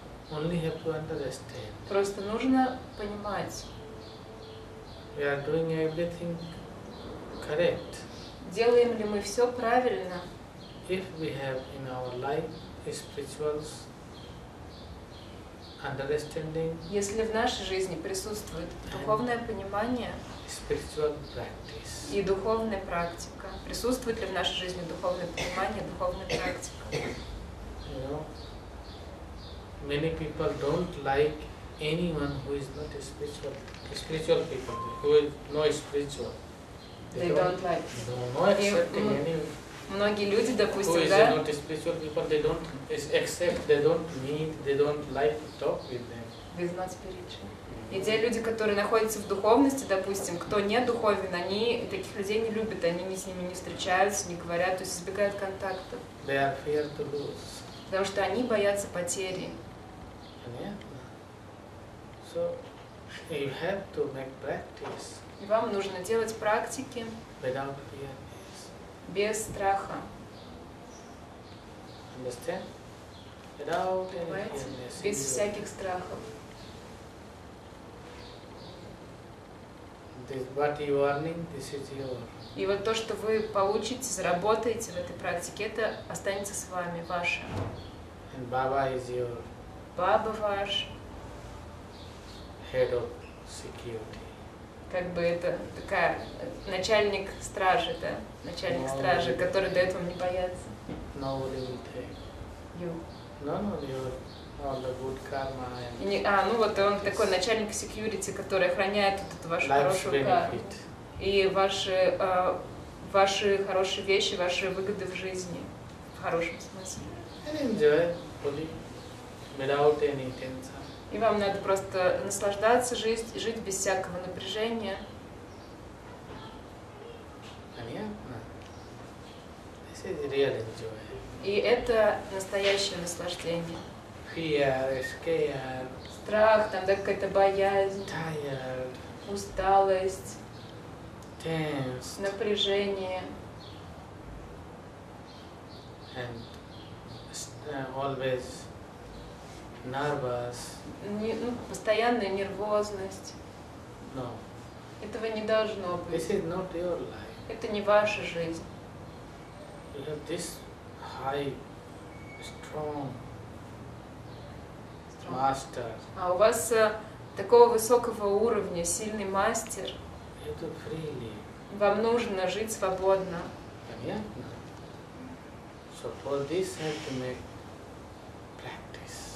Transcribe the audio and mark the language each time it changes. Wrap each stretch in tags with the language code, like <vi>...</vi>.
<en>Only have to understand.</en> <ru>Просто нужно понимать.</ru> <en>We are doing everything correct.</en> <ru>Делаем ли мы все правильно?</ru> <en>If we have in our life spiritual understanding,</en> <ru>если в нашей жизни присутствует духовное понимание</ru> <en>spiritual practice,</en> <ru>и духовная практика, присутствует ли в нашей жизни духовное понимание, духовная практика?</ru> <en>You know, many people don't like anyone who is not spiritual. Spiritual people who is not spiritual. They don't like. No accepting any.</en> <ru>Многие люди, допустим,</ru> <en>who is</en> <ru>да?</ru> <en>not spiritual people, they don't accept, they don't meet, they don't like to talk with them. With not spiritual.</en> <ru>И те люди, которые находятся в духовности, допустим, кто не духовен, они таких людей не любят, они с ними не встречаются, не говорят, то есть избегают контактов.</ru> <en>They are fear to lose.</en> <ru>Потому что они боятся потери.</ru> <en>So you have to make practice.</en> <ru>И вам нужно делать практики</ru> <en>Without fear.</en> <ru>без страха.</ru> <en>Understand? Without any fearness.</en> <ru>Без всяких страхов.</ru> <en>What you are earning, this is your.</en> <ru>И вот то, что вы получите, заработаете в этой практике, это останется с вами, ваше.</ru> <en>And Baba is your.</en> <ru>Баба ваш.</ru> <en>Head of security.</en> <ru>Как бы это такая начальник стражи, да? Начальник стражи, который дает вам не бояться.</ru> <en>Nobody will take. You. No, you're all the good karma and</en> <ru>ну вот он такой начальник security, который охраняет вот эту вашу хорошую карму. И ваши хорошие вещи, ваши выгоды в жизни. В хорошем смысле.</ru> <en>And enjoy fully, without any tension.</en> <ru>И вам надо просто наслаждаться, жить без всякого напряжения.</ru> <en>This is real enjoy.</en> <ru>И это настоящее наслаждение.</ru> <en>Fear, scared,</en> <ru>страх, там да, какая-то боязнь,</ru> <en>tired,</en> <ru>усталость,</ru> <en>tense,</en> <ru>напряжение.</ru> <en>and always nervous.</en> <ru>Постоянная нервозность.</ru> <en>No.</en> <ru>Этого не должно быть.</ru> <en>This is not your life.</en> <ru>Это не ваша жизнь.</ru> <en>You have this high, strong master.</en> <ru>А у вас такого высокого уровня, сильный мастер.</ru> <en>You have to freely.</en> <ru>Вам нужно жить свободно. Понятно?</ru> <en>So for this you have to make practice.</en>